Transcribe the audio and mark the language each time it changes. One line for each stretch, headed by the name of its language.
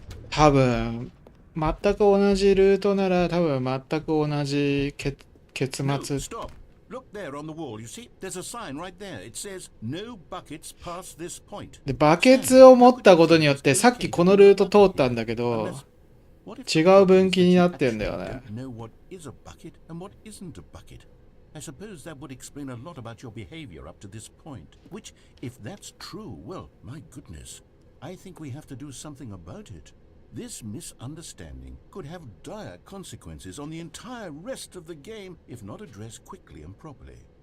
English: Probably,
Japanese: 全く同じルートなら多分全く同じ結末。
English: No, stop. Look there on the wall. You see, there's a sign right there. It says, "No buckets past this point."
Japanese: で、バケツを持ったことによって、さっきこのルート通ったんだけど、違う分岐になってんだよね。
English: Know what is a bucket and what isn't a bucket. I suppose that would explain a lot about your behavior up to this point. Which, if that's true, well, my goodness, I think we have to do something about it. This misunderstanding could have dire consequences on the entire rest of the game if not addressed quickly and properly.